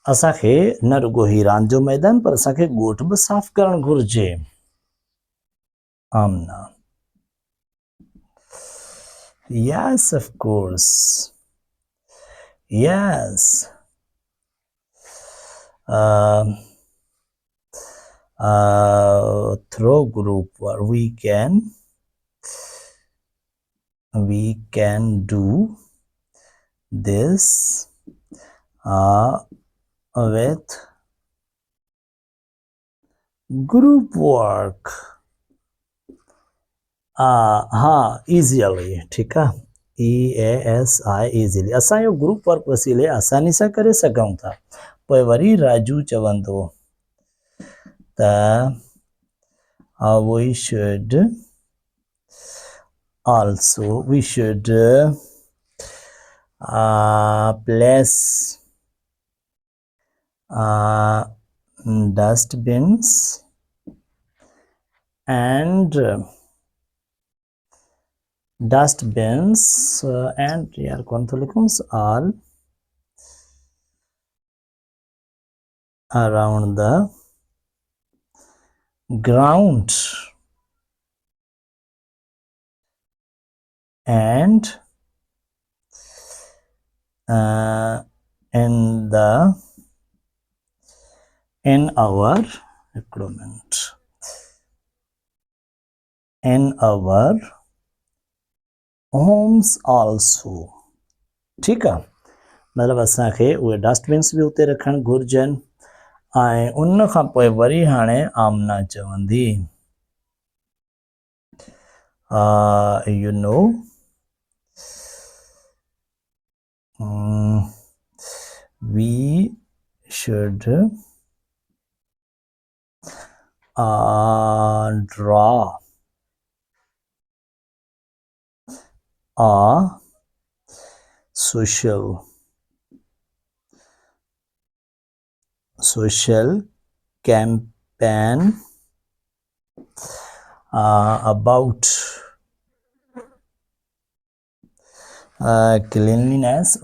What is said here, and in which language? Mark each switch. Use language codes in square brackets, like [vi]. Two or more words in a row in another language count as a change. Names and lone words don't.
[sd] असांखे न रुगो ही रांदि जो मैदान पर असांखे ॻोठ बि साफ़ करणु घुरिजे। [en] आमना yes of course yes through group work we can do this with group work [sd] हाँ easily [hi] ठीक है [en] EASI easily [sd] असां इहो [en] group work [sd] वसीले आसानी सां करे सघूं था। पोइ वरी राजू चवंदो त [en] we should place dustbins and [hi] यार कौन तो लिखूं [en] all around the ground and in our homes also ठीक [sd] आहे मतलब असांखे उहे डस्टबिन्स बि उते रखण घुरिजनि ऐं उन खां पोइ वरी हाणे आमना चवंदी [en] you know we should draw a social campaign about cleanliness